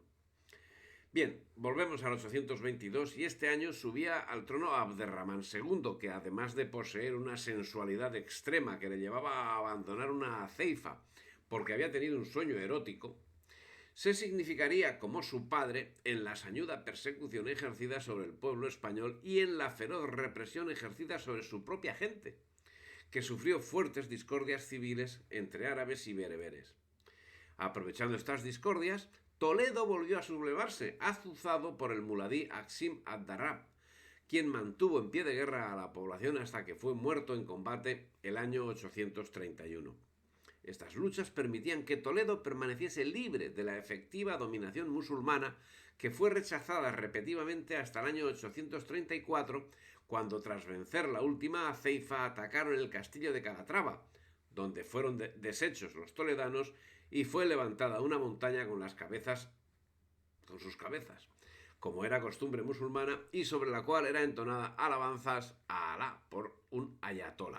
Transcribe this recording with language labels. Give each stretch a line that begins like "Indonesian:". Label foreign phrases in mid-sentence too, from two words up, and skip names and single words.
Spanish: Bien, volvemos al 822 y este año subía al trono Abderramán II, que además de poseer una sensualidad extrema que le llevaba a abandonar una ceifa porque había tenido un sueño erótico, se significaría como su padre en la sañuda persecución ejercida sobre el pueblo español y en la feroz represión ejercida sobre su propia gente, que sufrió fuertes discordias civiles entre árabes y bereberes. Aprovechando estas discordias, Toledo volvió a sublevarse, azuzado por el muladí Aksim ad-Darrab, quien mantuvo en pie de guerra a la población hasta que fue muerto en combate el año 831. Estas luchas permitían que Toledo permaneciese libre de la efectiva dominación musulmana, que fue rechazada repetidamente hasta el año 834, cuando tras vencer la última aceifa atacaron el castillo de Calatrava, donde fueron deshechos los toledanos y fue levantada una montaña con sus cabezas, como era costumbre musulmana, y sobre la cual era entonada alabanzas a Alá por un ayatolá.